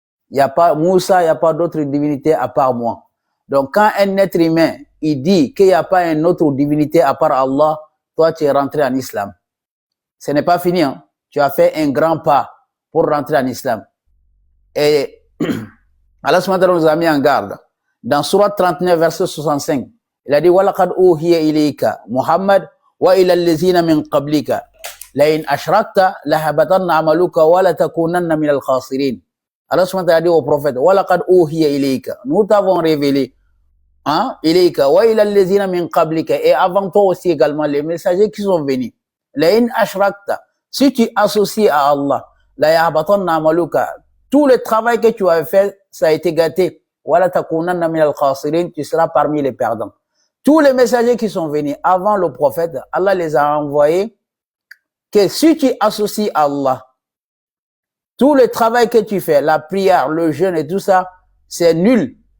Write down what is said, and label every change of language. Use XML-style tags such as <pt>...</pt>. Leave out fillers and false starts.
<fr>Il n'y a pas, Moussa, il n'y a pas d'autre divinité à part moi. Donc, quand un être humain, il dit qu'il n'y a pas une autre divinité à part Allah, toi, tu es rentré en islam. Ce n'est pas fini, hein. Tu as fait un grand pas pour rentrer en islam. Et Allah subhanahu wa ta'ala nous a mis en garde. Dans Surat 39, verset 65, il a dit</fr> <ar>وَلَقَدْ أُوحِيَ إِلَيْكَ مُحَمَّدْ وَإِلَى الَّذِينَ مِنْ قَبْلِكَ لَإِنْ أَشْرَكْتَ لَهَبَطَنَّ عَمَلُكَ وَلَتَكُونَنَّ مِنَ الْخَاسِرِينَ.</ar> <fr>Allah subhanahu wa ta'ala dit au prophète</fr> <ar>وَلَقَدْ أُوحِيَ إِلَيْكَ.</ar> <fr>Nous t'avons révélé, hein,</fr> <ar>إِلَيْكَ وَإِلَى الَّذِينَ مِنْ قَبْلِكَ.</ar> <fr>Et avant toi aussi également les messagers qui sont venus.</fr> <ar>لَإِنْ أَشْرَكْتَ.</ar> <fr>Si tu associes à Allah,</fr> <ar>لَيَهْبَطَنَّ عَمَلُكَ.</ar> <fr>Tout le travail que tu avais fait, ça a été gâté.</fr> <ar>وَلَتَكُونَنَّ مِنَ الْخَاسِرِينَ.</ar> <fr>Tu seras parmi les perdants. Tous les messagers qui sont venus avant le prophète, Allah les a envoyés que si tu associes Allah, tout le travail que tu fais, la prière, le jeûne et tout ça, c'est nul.</fr>